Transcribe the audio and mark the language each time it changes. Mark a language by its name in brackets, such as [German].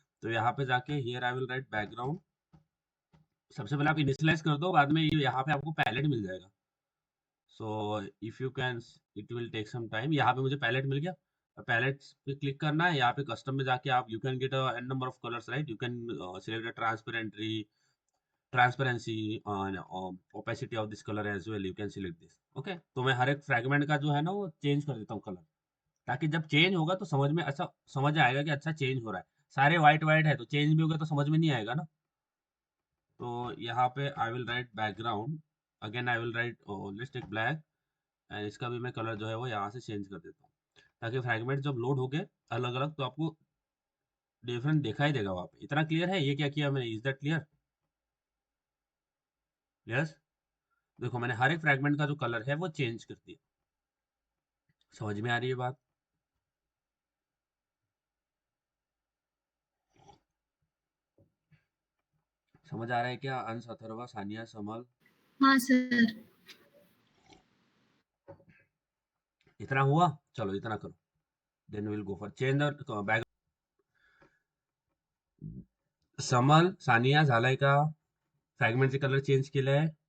[Hindi] तो यहाँ पे जाके [English] Here I will write background. [Hindi] सबसे पहले आप इनिशियलाइज कर दो, बाद में ये यहाँ पे आपको पैलेट मिल जाएगा। [English] So if you can, it will take some time. [Hindi] यहाँ पे मुझे पैलेट मिल गया, पैलेट पे क्लिक करना है। यहाँ पे कस्टम में जाके आप, [English] You can get a n number of colours, right? You can select a transparency opacity of this color as well, you can select this। [Hindi] Okay, तो मैं हर एक फ्रैगमेंट का जो है ना वो चेंज कर देता हूँ कलर, ताकि जब चेंज होगा तो समझ में अच्छा समझ आएगा कि अच्छा चेंज हो रहा है। सारे व्हाइट व्हाइट है तो चेंज भी होगा तो समझ में नहीं आएगा ना। तो यहाँ पे [English] I will write background, again I will write let's take black, [Hindi] and इसका भी मैं कलर जो है वो यहाँ से चेंज कर देता हूँ, ताकि फ्रैगमेंट जब लोड हो गए अलग अलग तो आपको डिफरेंट दिखाई देगा वहाँ पे। इतना क्लियर है ये क्या किया मैंने? [English] Is that clear? [Hindi] यस। देखो मैंने हर एक फ्रैगमेंट का जो कलर है वो चेंज कर दिया। समझ में आ रही है बात? समझ आ रहा है क्या अंश, अथर्वा, सानिया, समल? हाँ सर। इतना हुआ, चलो इतना करो, [English] Then will go for change the back. [Marathi] समल, Sania, झालाय का फ्रॅगमेंटचे कलर चेंज केलंय?